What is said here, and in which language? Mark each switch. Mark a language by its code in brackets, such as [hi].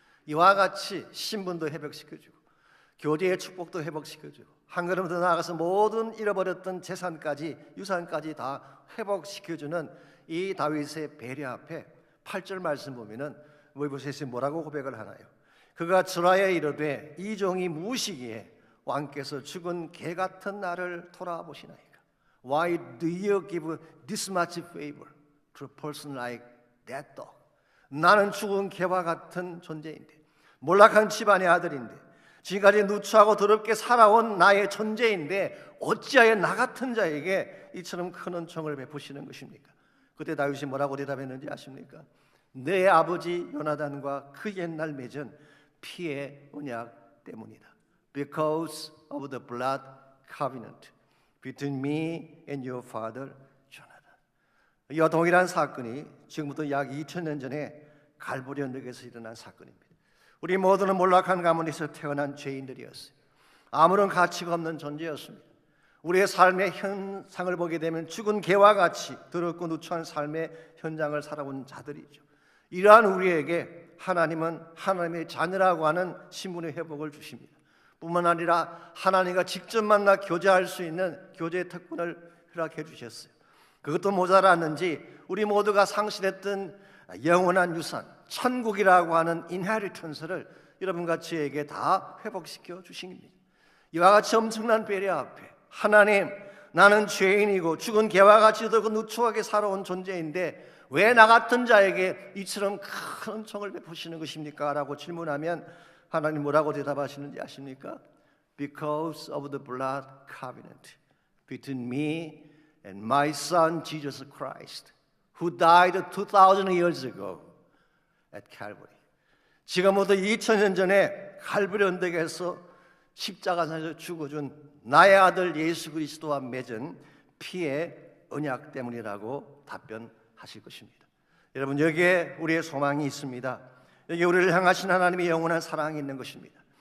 [ko] 이와 같이 신분도 회복시켜주고 교제의 축복도 회복시켜주고 한 걸음 더 나아가서 모든 잃어버렸던 재산까지 유산까지 다 회복시켜주는 이 다윗의 배려 앞에 8절 말씀 보면은 모이보셋이 뭐라고 고백을 하나요? 그가 전하에 이르되 이 종이 무엇이기에 왕께서 죽은 개 같은 나를 돌아보시나이까? [en] Why do you give this much favor to a person like that dog? [ko] 나는 죽은 개와 같은 존재인데 몰락한 집안의 아들인데 지금까지 누추하고 더럽게 살아온 나의 존재인데 어찌하여 나 같은 자에게 이처럼 큰 은총을 베푸시는 것입니까? 그때 다윗이 뭐라고 대답했는지 아십니까? 내 아버지 요나단과 그 옛날 맺은 피의 언약 때문이다. [en] Because of the blood covenant between me and your father Jonathan. [ko] 이와 동일한 사건이 지금부터 약 2000년 전에 갈보리 언덕에서 일어난 사건입니다. 우리 모두는 몰락한 가문에서 태어난 죄인들이었어요. 아무런 가치가 없는 존재였습니다. 우리의 삶의 현상을 보게 되면 죽은 개와 같이 더럽고 누추한 삶의 현장을 살아온 자들이죠. 이러한 우리에게 하나님은 하나님의 자녀라고 하는 신분의 회복을 주십니다. 뿐만 아니라 하나님과 직접 만나 교제할 수 있는 교제의 특권을 허락해 주셨어요. 그것도 모자랐는지 우리 모두가 상실했던 영원한 유산, 천국이라고 하는 인헤리턴스를 여러분과 저에게 다 회복시켜 주신 겁니다. 이와 같이 엄청난 배려 앞에 하나님, 나는 죄인이고 죽은 개와 같이 더고 누추하게 살아온 존재인데 왜 나 같은 자에게 이처럼 큰 은총을 베푸시는 것입니까? 라고 질문하면 하나님 뭐라고 대답하시는지 아십니까? [en] Because of the blood covenant between me and my son Jesus Christ, who died 2,000 years ago at Calvary. [ko] 지금부터 2000년 전에 칼바리 언덕에서 십자가에서 죽어준 나의 아들 예수 그리스도와 맺은 피의 언약 때문이라고 답변하실 것입니다. 여러분, 여기에 우리의 소망이 있습니다. 여기 우리를 향하신 하나님의 영원한 사랑이 있는 것입니다.